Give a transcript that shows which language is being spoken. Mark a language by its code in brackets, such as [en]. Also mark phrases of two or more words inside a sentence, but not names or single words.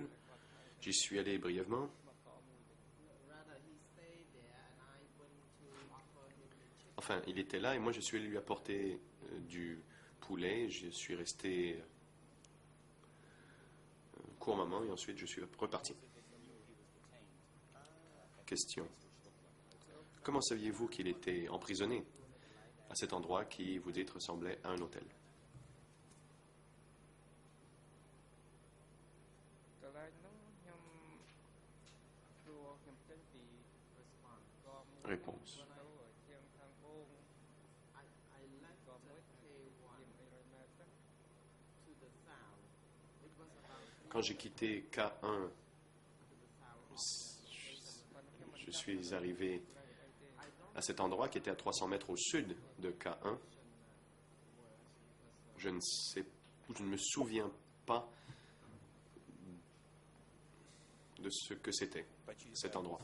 [fr] J'y suis allé brièvement. Enfin, il était là et moi je suis allé lui apporter du poulet. Je suis resté un court moment et ensuite je suis reparti. Question. Comment saviez-vous qu'il était emprisonné à cet endroit qui, vous dites, ressemblait à un hôtel? [km] កន្លែងនោះខ្ញុំព្រោះខ្ញុំចេញពី [fr] Réponse. [km] ទៅជាងខាងបូងក៏មួយជាង300 mètres [fr] Quand j'ai quitté K1, je suis arrivé à cet endroit qui était à 300 mètres au sud de K1. Je ne me souviens pas de ce que c'était, cet endroit.